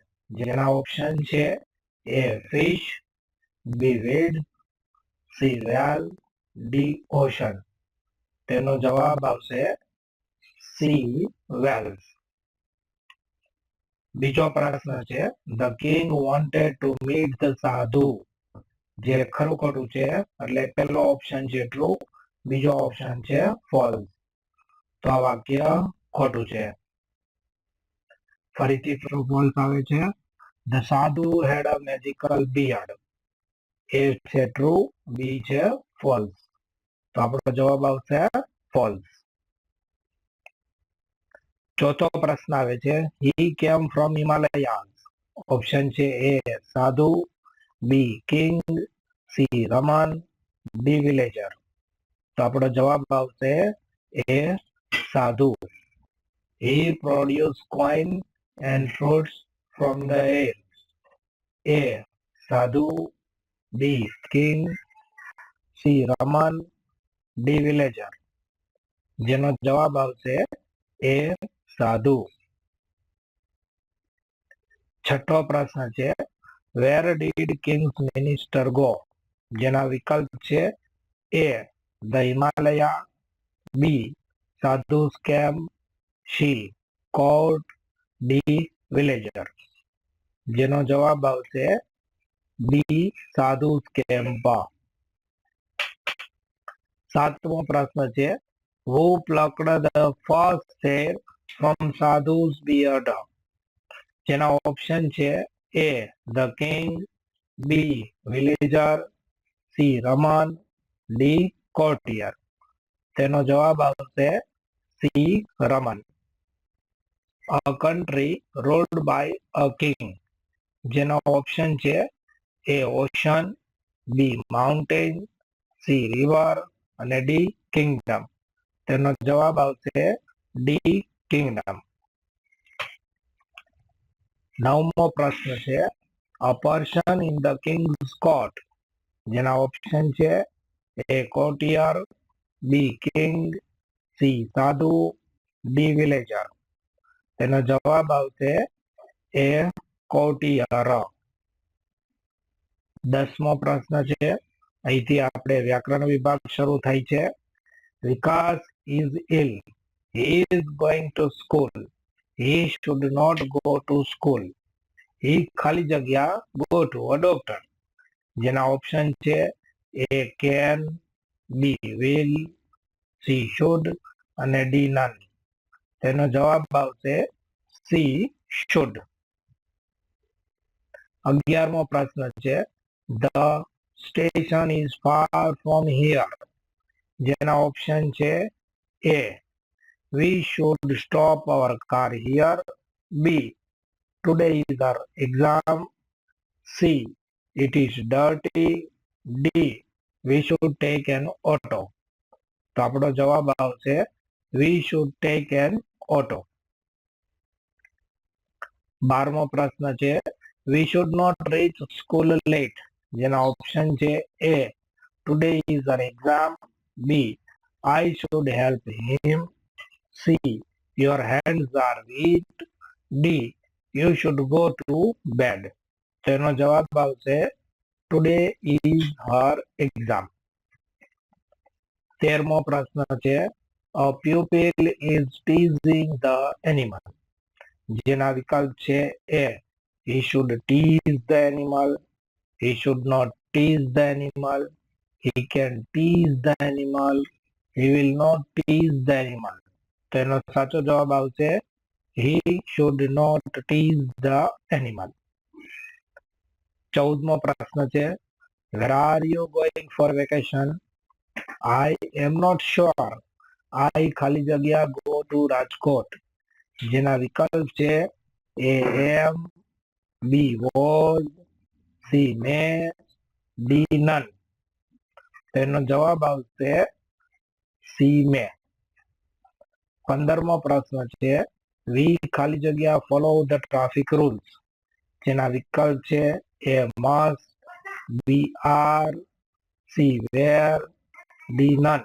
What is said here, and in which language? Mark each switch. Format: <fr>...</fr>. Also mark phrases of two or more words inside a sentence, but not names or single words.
<gu>જેના ઓપ્શન છે</gu> <en>A fish, B weed, C whale, D ocean.</en> <gu>તેનો જવાબ આવશે</gu> <en>C whales.</en> <gu>બીજો પ્રશ્ન છે,</gu> <en>the king wanted to meet the sadhu.</en> <gu>જે ખરું ખોટું છે, એટલે પહેલો ઓપ્શન છે ટ્રુ, બીજો ઓપ્શન છે ફોલ્સ. તો આ વાક્ય ખોટું છે. ફરીથી</gu> <en>true false</en> <gu>આવે છે.</gu> <en>The sadhu had a magical beard.</en> <gu>A છે ટ્રુ, બી છે ફોલ્સ. તો આપણો જવાબ આવશે ફોલ્સ. ચોથો પ્રશ્ન આવે છે,</gu> <en>he came from Himalayas.</en> <gu>ઓપ્શન છે એ સાધુ, બી કિંગ, સી રમન, ડી વિલેજર. તો આપણો જવાબ આવશે એ સાધુ.</gu> <en>He produced coin and fruits from the air.</en> <gu>A સાધુ, બી કિંગ, સી રમન, ડી વિલેજર. જેનો જવાબ આવશે એ સાધુ. છઠ્ઠો પ્રશ્ન છે,</gu> <en>where did king's minister go?</en> <gu>જેના વિકલ્પ છે એ the Himalaya, બી સાધુ's camp, સી court, ડી villager. જેનો જવાબ આવશે બી સાધુ's camp. સાતમો પ્રશ્ન છે,</gu> <en>who plucked the first hair from sadhu's beard?</en> <gu>જેના ઓપ્શન છે એ</gu> <en>the king,</en> <gu>બી villager, સી રમન, ડી courtier. તેનો જવાબ આવશે સી રમન.</gu> <en>A country ruled by a king.</en> <gu>જેનો ઓપ્શન છે એ ઓશન, બી માઉન્ટેન, સી રિવર અને ડી કિંગડમ. તેનો જવાબ આવશે ડી કિંગડમ. નવમો પ્રશ્ન છે,</gu> <en>a person in the king's court.</en> <gu>જેના ઓપ્શન છે એ courtier, બી કિંગ, સી સાધુ, ડી વિલેજર. તેનો જવાબ આવશે એ courtier. 10મો પ્રશ્ન છે, અહીંથી આપણે વ્યાકરણ વિભાગ શરૂ થાય છે.</gu> <en>વિકાસ is ill. He is going to school. He should not go to school. He</en> <gu>ખાલી જગ્યા</gu> <en>go to a doctor.</en> <gu>જેના ઓપ્શન છે એ can, બી will, સી should અને ડી none. તેનો જવાબ આવશે સી should. 11મો પ્રશ્ન છે,</gu> <en>the station is far from here.</en> <gu>જેના ઓપ્શન છે</gu> <en>એ we should stop our car here, B today is our exam, C it is dirty, D we should take an auto.</en> <gu>તો આપણો જવાબ આવશે</gu> <en>we should take an auto.</en> <gu>12મો પ્રશ્ન છે,</gu> <en>we should not reach school late.</en> <gu>જેના ઓપ્શન છે</gu> <en>એ today is our exam, B I should help him, C your hands are weak, D you should go to bed.</en> <gu>તેનો જવાબ આવશે</gu> <en>today is her exam.</en> <gu>13મો પ્રશ્ન છે,</gu> <en>a pupil is teasing the animal.</en> <gu>જેના વિકલ્પ છે</gu> <en>એ he should tease the animal, he should not tease the animal, he can tease the animal, he will not tease the animal.</en> <gu>તેનો સાચો જવાબ આવશે</gu> <en>he should not tease the animal.</en> <gu>14મો પ્રશ્ન છે,</gu> <en>where are you going for vacation? I am not sure. I</en> <gu>ખાલી જગ્યા</gu> <en>go to રાજકોટ.</en> <gu>જેના વિકલ્પ છે એ am, B was,</gu> <en>C may, D none.</en> <gu>તેનો જવાબ આવશે</gu> <en>C may.</en> <gu>15મો પ્રશ્ન છે વી ખાલી જગ્યા</gu> <en>follow the traffic rules.</en> <gu>જેના વિકલ્પ છે એ મસ્ટ, બી આર, સી વેર, ડી નન.</gu>